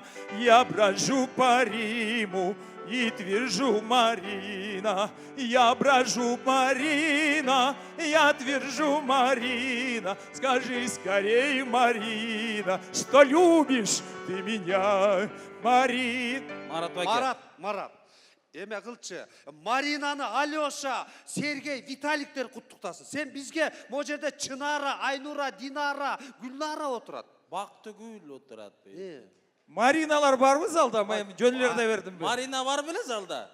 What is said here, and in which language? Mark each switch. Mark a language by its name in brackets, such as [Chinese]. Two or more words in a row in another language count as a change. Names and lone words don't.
[Russian] Я брожу по Риму и твержу, Марина. Я брожу, Марина, я твержу, Марина. Скажи скорее, Марина, что любишь ты меня, Марина. [Kyrgyz] Марат. Эме кылчы, Маринаны Алёша, Сергей, Виталиктер куттуктасын. Сен бизге могу жерде Чынара, Айнура, Динара, Гүлнара отурат. Бактыгүл отурат. Мариналар барбы залда? Мен жөнлөрдө бердим. Марина бар беле залда?